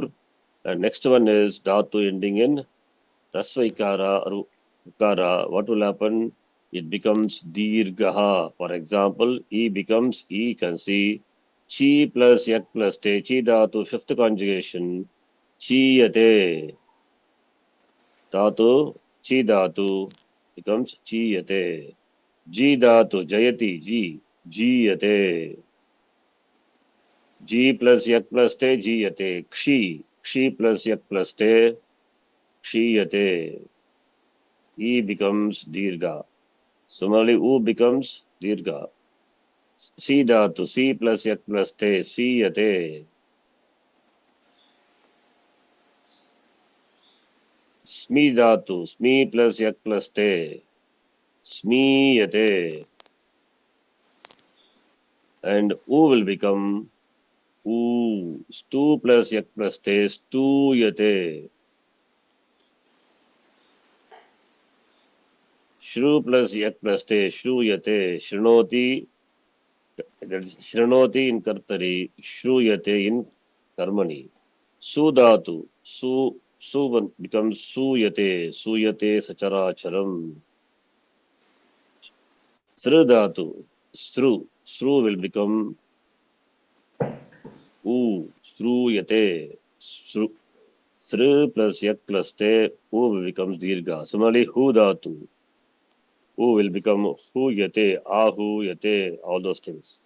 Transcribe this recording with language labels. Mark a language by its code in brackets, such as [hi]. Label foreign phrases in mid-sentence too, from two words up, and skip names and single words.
[en] And next one is Dhatu ending in Rasvaikara or Ukara. What will happen? It becomes Dirgaha. For example, E becomes E. You can see Chi plus Yak plus Te. Chi Dhatu, fifth conjugation. Chiyate. Dhatu, Chi Dhatu becomes Chiyate. Ji Dhatu, Jayati, Ji. Jiyate. G plus Yak plus Te, Jiyate. Kshi. Kshi plus Yak plus Te, Kshiyate. E becomes Dirga. Similarly, U becomes Dirga. C dhatu, C plus Yak plus Te, Siyate. Smi dhatu, Smi plus Yak plus Te, Smiyate. And U will become U. Stu plus Yak plus Te, Stuyate. Shru plus Yak plus Te, Shruyate. Shrinoti, that is Shrinoti in Kartari, Shruyate in Karmani. Sudhatu, Su becomes Suyate, [sa] Suyate Sacharacharam. [en] Sridhatu, Sru will become U, Sruyate. Sri plus Yak plus Te, U becomes Dirga. Similarly, Hudhatu, U will become Huyate, Ahu Yate, all those things.